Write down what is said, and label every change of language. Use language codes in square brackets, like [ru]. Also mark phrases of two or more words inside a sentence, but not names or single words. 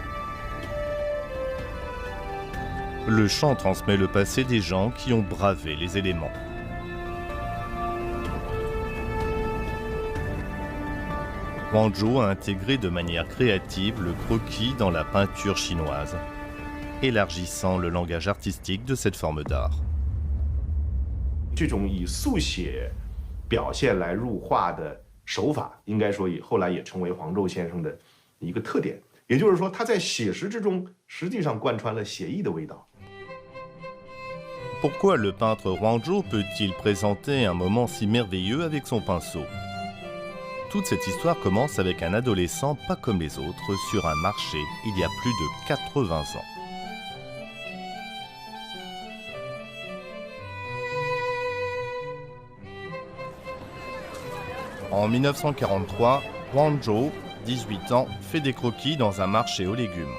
[fr] Le chant transmet le passé des gens qui ont bravé les éléments. Huangzhou a intégré de manière créative le croquis dans la peinture chinoise, élargissant le langage artistique de cette forme d'art. [zh] 这种以速写表现来入画的手法，应该说后来也成为黄胄先生的一个特点。也就是说，他在写实之中实际上贯穿了写意的味道。 [fr] Pourquoi le peintre Huangzhou peut-il présenter un moment si merveilleux avec son pinceau? Toute cette histoire commence avec un adolescent pas comme les autres sur un marché il y a plus de 80 ans. En 1943, Huangzhou, 18 ans, fait des croquis dans un marché aux légumes.